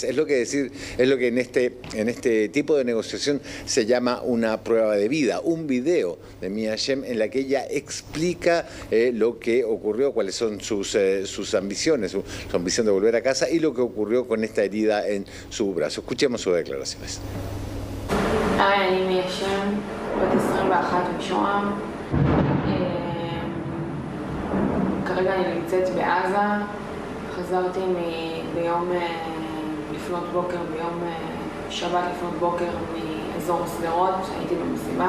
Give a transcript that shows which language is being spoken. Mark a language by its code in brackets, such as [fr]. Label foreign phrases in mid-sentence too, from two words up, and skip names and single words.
[es] Es lo que en este tipo de negociación se llama una prueba de vida, un video de Mia Shem en la que ella explica lo que ocurrió, cuáles son sus ambiciones, su ambición de volver a casa y lo que ocurrió con esta herida en su brazo. Escuchemos sus declaraciones. [he] אני מיה שם, בת 21 משוהם. כרגע אני נמצאת בעזה. חזרתי ביום לפנות בוקר, ביום שבת לפנות בוקר מאזור שדרות, הייתי במסיבה.